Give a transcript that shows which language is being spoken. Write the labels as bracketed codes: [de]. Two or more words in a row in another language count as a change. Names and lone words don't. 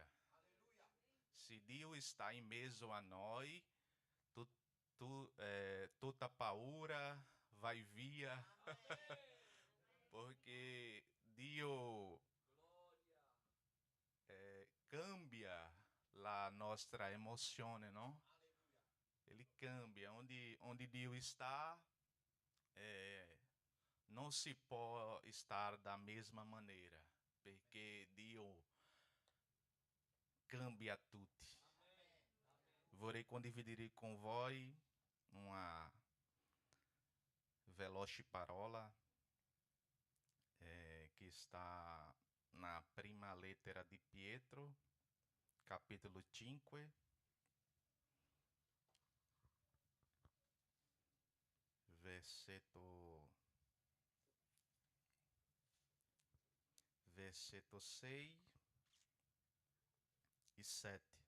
[pt] Se Dio está em meio a nós, toda [it] paura vai via, [pt] porque Dio cambia a nossa emoção, não? Ele cambia. Onde Dio está, não se pode estar da mesma maneira, porque Dio cambia tudo. [it] Vorrei condividere com voi uma veloce parola [pt] que está na [it] prima lettera di Pietro, capítulo 5, versetto 6 e 7.